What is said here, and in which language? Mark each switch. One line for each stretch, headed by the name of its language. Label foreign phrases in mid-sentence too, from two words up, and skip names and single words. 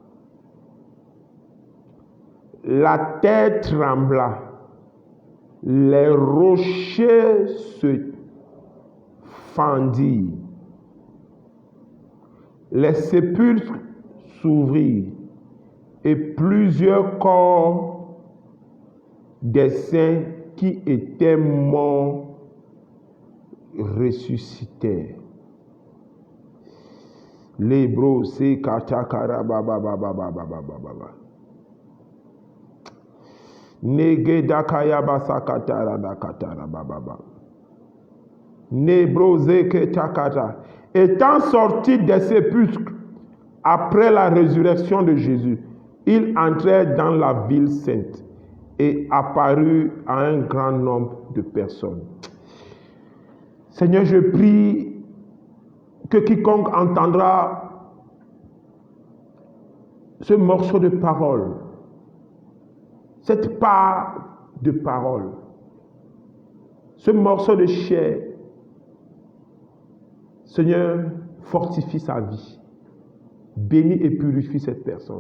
French: La terre trembla, les rochers se fendirent, les sépulcres s'ouvrirent et plusieurs corps des saints qui étaient morts ressuscitèrent. L'hébreu c'est katakara baba baba baba baba baba. Negedakaya basakatara dakatara baba baba. Étant sortis des sépulcres après la résurrection de Jésus, ils entrèrent dans la ville sainte et apparut à un grand nombre de personnes. Seigneur, je prie que quiconque entendra ce morceau de parole, cette part de parole, ce morceau de chair, Seigneur, fortifie sa vie, bénis et purifie cette personne.